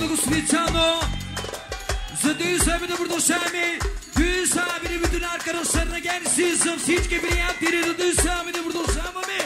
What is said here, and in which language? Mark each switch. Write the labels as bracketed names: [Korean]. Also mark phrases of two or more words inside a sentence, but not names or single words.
[Bulgarian] специално за Дюс абине продължаваме. [Turkish] Дюс абине bütün arkadaşlarına gelsin. [Bulgarian] Всички приятели на Дюс абине продължаваме.